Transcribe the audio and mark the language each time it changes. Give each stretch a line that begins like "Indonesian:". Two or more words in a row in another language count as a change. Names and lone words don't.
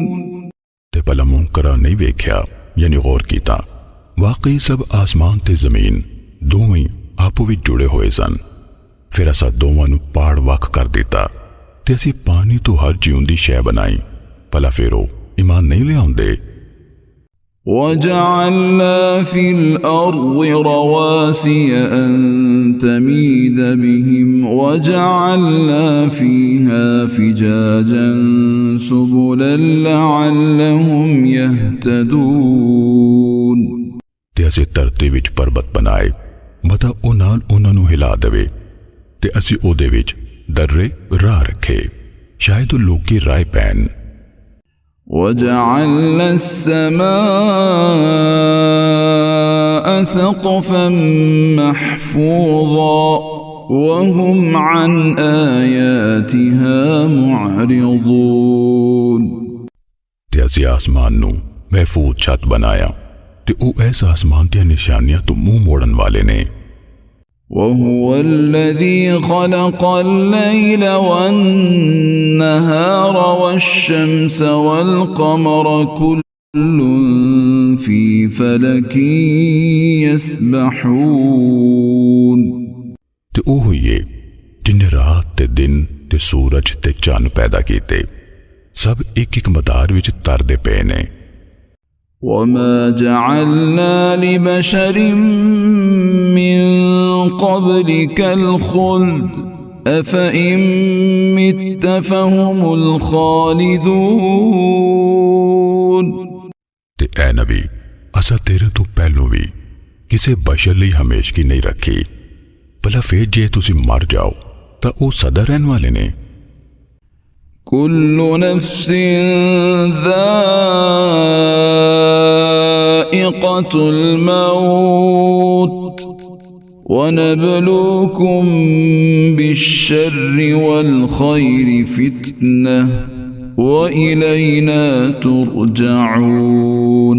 Punjabi: تے بھلا منکراں نہیں ویکھیا یعنی غور کیتا، واقعی سب آسمان تے زمین دوویں آپو وچ جڑے ہوئے سن. پھر اساں دوواں نوں پاڑ وکھ کر دتا تے اسیں پانی توں ہر جیوندی شے بنائی، بھلا پھر او ایمان نہیں لیاؤندے.
Arabic: وجعلنا في الأرض رواسي أن تميد بهم وجعلنا فيها فجاجا سبلا لعلهم يهتدون।
Punjabi: تے اسیں دھرتی وچ پربت بنائے متاں او نال انہاں نوں ہلا دیوے، تے اسیں اوہدے وچ درے راہ رکھے شاید لوکی رائے پین.
Arabic: وجعلنا السماء سقفا محفوظا وهم عن آياتها معرضون।
Punjabi: تے اسیں آسمان نوں محفوظ چھت بنایا تے او ایسا آسمان دیاں نشانیاں توں منہ موڑن والے نے.
Arabic: وهو الذي خلق الليل والنهار والشمس والقمر كل في فلك يسبحون।
Punjabi: تے او ہوئیے جنہیں رات تے دن تے سورج تے چن پیدا کیتے، سب ایک ایک مدار وچ تردے پے نے.
Arabic: وما جعلنا لبشر من قبلك الخلد أفإن مت فهم الخالدون।
Punjabi: تے اے نبی اساں تیرے توں پہلوں بھی کسی بشر لئی ہمیشگی نہیں رکھی، بھلا پھر جے تسیں مر جاؤ تاں او سدا رہن والے نے.
Arabic: كل نفس ذائقة الموت ونبلوكم بالشر والخير فتنة وإلينا ترجعون।